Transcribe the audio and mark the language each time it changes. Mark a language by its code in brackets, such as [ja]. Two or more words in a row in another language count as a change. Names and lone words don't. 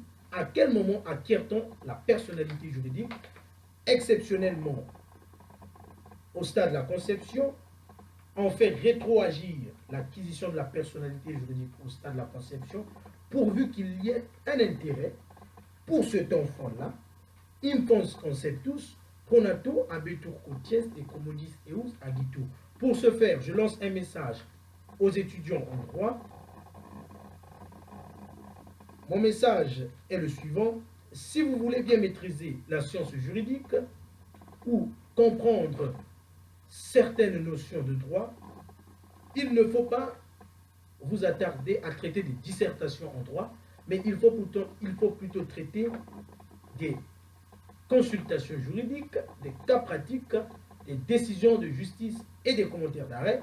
[fr] À quel moment acquiert-on la personnalité juridique? Exceptionnellement, au stade de la conception, on fait rétroagir l'acquisition de la personnalité juridique au stade de la conception, pourvu qu'il y ait un intérêt pour cet enfant-là. [la] Impons conceptus, pronato abetur quoties et commodis eus agitur. [fr] Pour ce faire, je lance un message aux étudiants en droit. Mon message est le suivant. Si vous voulez bien maîtriser la science juridique ou comprendre certaines notions de droit, il ne faut pas vous attarder à traiter des dissertations en droit, mais il faut plutôt traiter des consultations juridiques, des cas pratiques, des décisions de justice et des commentaires d'arrêt.